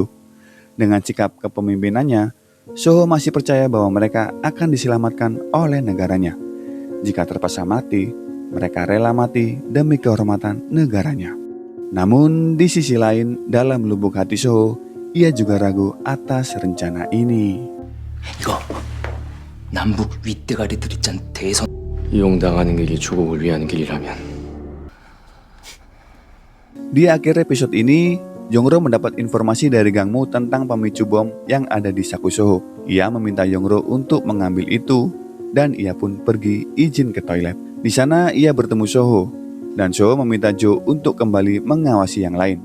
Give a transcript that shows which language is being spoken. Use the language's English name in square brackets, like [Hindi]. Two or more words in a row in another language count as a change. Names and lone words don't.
[Indonesian] Dengan sikap kepemimpinannya, Soho masih percaya bahwa mereka akan diselamatkan oleh negaranya. Jika terpaksa mati, mereka rela mati demi kehormatan negaranya. Namun di sisi lain, dalam lubuk hati Soho, ia juga ragu atas rencana ini. [Korean] 이거 남북 윗대가리 들이짠 대선 이용당하는 길이 조국을 위한 길이라면 [Indonesian] Di akhir episode ini, Yongro mendapat informasi dari Kang Mu tentang pemicu bom yang ada di saku Soho. Ia meminta Yongro untuk mengambil itu dan ia pun pergi izin ke toilet. Di sana ia bertemu Soho dan Soho meminta Jo untuk kembali mengawasi yang lain.